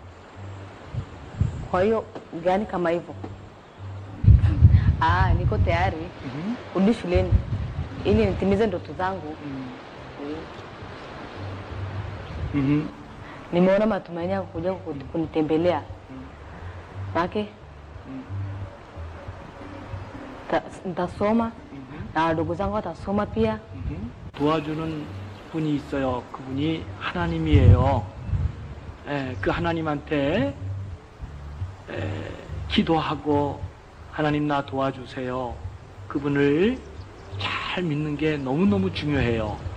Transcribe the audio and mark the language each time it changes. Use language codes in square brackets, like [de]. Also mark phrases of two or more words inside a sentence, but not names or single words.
[sw] Kwa hiyo gani kama hivyo, niko tayari kurudi shuleni ili nitimize ndoto zangu. Nimeona matumaini ya kuja kunitembelea make nitasoma na wadogo zangu watasoma pia. [ko] 도와주는 분이 있어요. 그분이 하나님이에요. 그 하나님한테 기도하고 하나님 나 도와주세요. 그분을 잘 믿는 게 너무너무 중요해요.